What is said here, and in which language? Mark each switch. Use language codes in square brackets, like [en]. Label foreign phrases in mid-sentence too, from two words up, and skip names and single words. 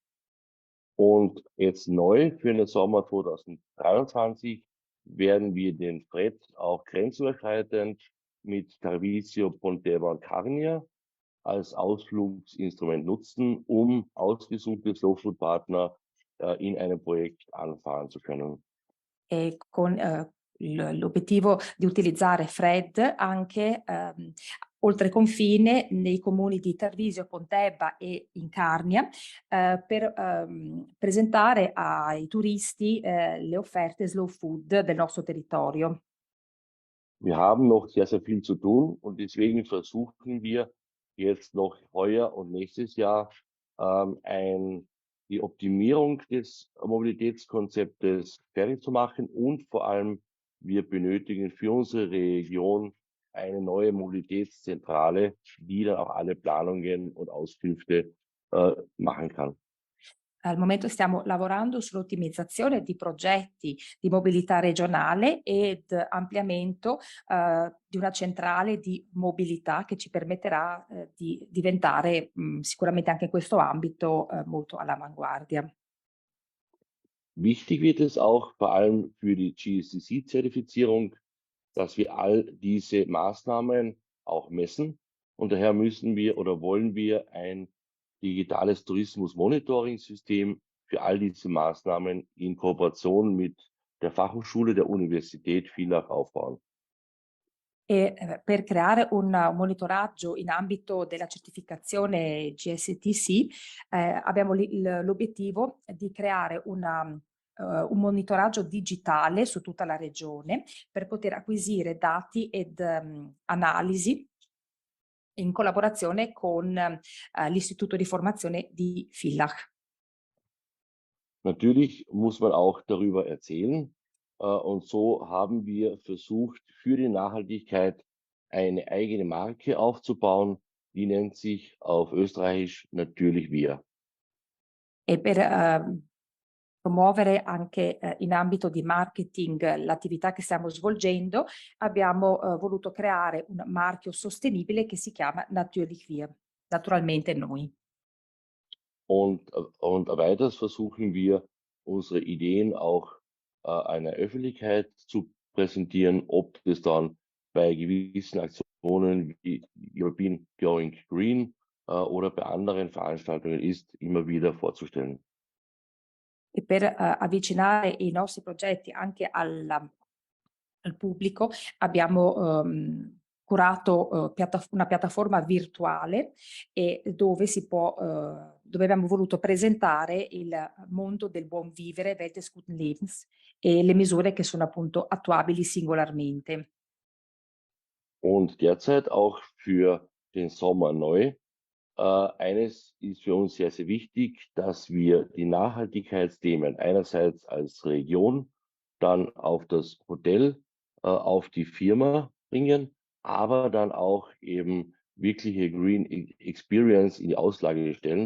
[de] Und jetzt neu für den Sommer 2023 werden wir den FRED auch grenzüberschreitend mit Tarvisio, Ponteva und Carnia als Ausflugsinstrument nutzen, um ausgesuchte Slow-Food-Partner in einem Projekt anfahren zu können. [it] E con l'obiettivo di utilizzare FRED anche oltre confine nei comuni di Tarvisio, Pontebba e in Carnia per presentare ai turisti le offerte [en] slow food [it] del nostro territorio. [de] Wir haben noch sehr, sehr viel zu tun und deswegen versuchen wir jetzt noch heuer und nächstes Jahr die Optimierung des Mobilitätskonzeptes fertig zu machen und vor allem wir benötigen für unsere Region eine neue Mobilitätszentrale, die dann auch alle Planungen und Auskünfte machen kann. [it] Al momento stiamo lavorando sull'ottimizzazione di progetti di mobilità regionale ed ampliamento di una centrale di mobilità che ci permetterà di diventare sicuramente anche in questo ambito molto all'avanguardia. [de] Wichtig wird es auch vor allem für die GSCC-Zertifizierung, dass wir all diese Maßnahmen auch messen. Und daher müssen wir oder wollen wir ein digitales Tourismus-Monitoring-System für all diese Maßnahmen in Kooperation mit der Fachhochschule der Universität Villach aufbauen. [it] per creare un monitoraggio in ambito della certificazione GSTC abbiamo l'obiettivo di creare un monitoraggio digitale su tutta la regione per poter acquisire dati ed analisi in collaborazione con l'Istituto di Formazione di Villach. [de] Natürlich muss man auch darüber erzählen. Und so haben wir versucht, für die Nachhaltigkeit eine eigene Marke aufzubauen. Die nennt sich auf Österreichisch natürlich wir. [it] E per promuovere anche in ambito di marketing l'attività che stiamo svolgendo, abbiamo voluto creare un marchio sostenibile che si chiama Natürlich wir, naturalmente noi. [de] Und weiters versuchen wir, unsere Ideen auch einer Öffentlichkeit zu präsentieren, ob das dann bei gewissen Aktionen wie European Going Green oder bei anderen Veranstaltungen ist, immer wieder vorzustellen. [it] E per avvicinare i nostri progetti anche al pubblico abbiamo curato una piattaforma virtuale e dove dove abbiamo voluto presentare il mondo del buon vivere, [de] Welt des guten Lebens, [it] e le misure che sono appunto attuabili singolarmente. [de] Und derzeit auch für den Sommer neu. Eines ist für uns sehr, sehr wichtig, dass wir die Nachhaltigkeitsthemen einerseits als Region, dann auf das Hotel, auf die Firma bringen, aber dann auch eben wirkliche [en] Green Experience [de] in die Auslage stellen.